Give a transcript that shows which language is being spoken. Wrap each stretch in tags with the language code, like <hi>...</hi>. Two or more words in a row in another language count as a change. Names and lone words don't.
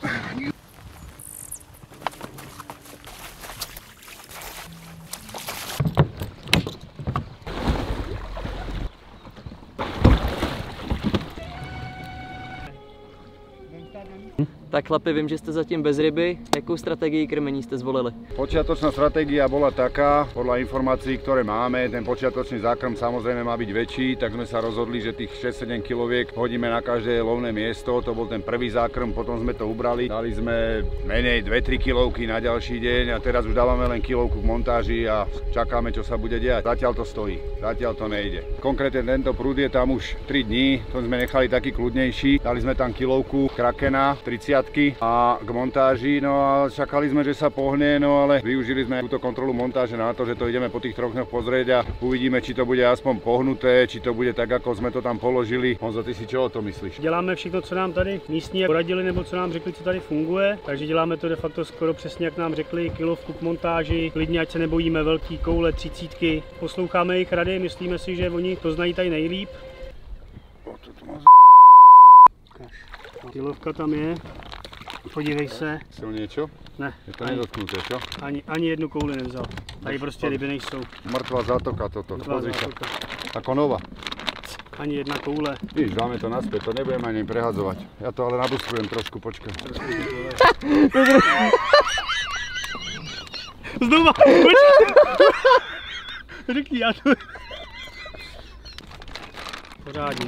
<cs>Tak chlapi, vím, že jste zatím bez ryby. Jakou strategii krmení jste zvolili?</cs> <sk>Počiatočná stratégia bola taká, podľa informácií, ktoré máme, ten počiatočný zákrm samozrejme má byť väčší, tak sme sa rozhodli, že tých 6-7 kiloviek hodíme na každé lovné miesto. To bol ten prvý zákrm, potom sme to ubrali. Dali sme menej 2-3 kilovky na ďalší deň a teraz už dávame len kilovku v montáži a čakáme, čo sa bude diať. Zatiaľ to stojí, zatiaľ to nejde. Konkrétne tento prúd je tam už 3 dní, to sme nechali taký kľudnejší. Dali sme tam kilovku krakena 30 a k montáži, no a čakali sme, že sa pohne, no ale využili sme túto kontrolu montáže na to, že to ideme po tých 3 dňoch pozrieť a uvidíme, či to bude aspoň pohnuté, či to bude tak, ako sme to tam položili. Honzo, ty si čo o to myslíš?</sk> <cs>Děláme všechno, co nám tady místní poradili, nebo co nám řekli, co tady funguje, takže děláme to de facto skoro přesně, jak nám řekli, kilovku k montáži, klidně, ať se nebojíme, velký koule, 30, posloucháme jejich rady, myslíme si, že oni to znají tady nejlíp. Kilovka tam je. Podívej se.</cs> <sk>Chcel niečo?</sk> <cs>Ne.</cs> <sk>Je to nedotknuté, čo?</sk> <cs>Ani jednu kouli nevzal. Tady prostě ryby nejsou.</cs> <sk>Mrtvá zátoka toto, pozri sa. Ako nova.</sk> <cs>Ani jedna koule.</cs> <sk>Víš, dáme to naspäť, to nebudeme ani prehadzovať. Ja to ale nabuskujem trošku, počkaj.</sk> <cs>Znova! Počkej! Řekni, já to... Pořádně.</cs>